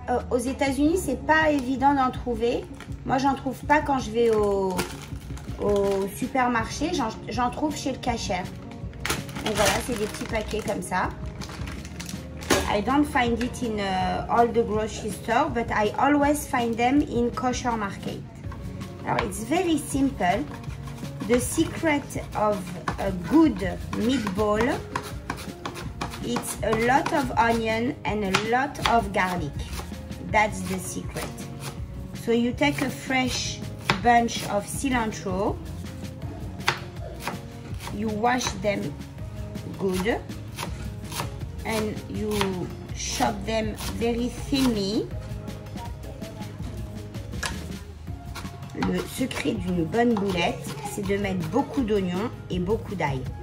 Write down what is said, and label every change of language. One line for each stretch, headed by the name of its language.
French: Aux États-Unis, c'est pas évident d'en trouver. Moi, j'en trouve pas quand je vais au supermarché. J'en trouve chez le cashier. Donc voilà, c'est des petits paquets comme ça.
English: I don't find it in all the grocery store, but I always find them in kosher market.
French: Alors,
English: it's very simple. The secret of a good meatball, it's a lot of onion and a lot of garlic. That's the secret. So you take a fresh bunch of cilantro, you wash them good, and you chop them very thinly.
French: Le secret d'une bonne boulette, c'est de mettre beaucoup d'oignons et beaucoup d'ail.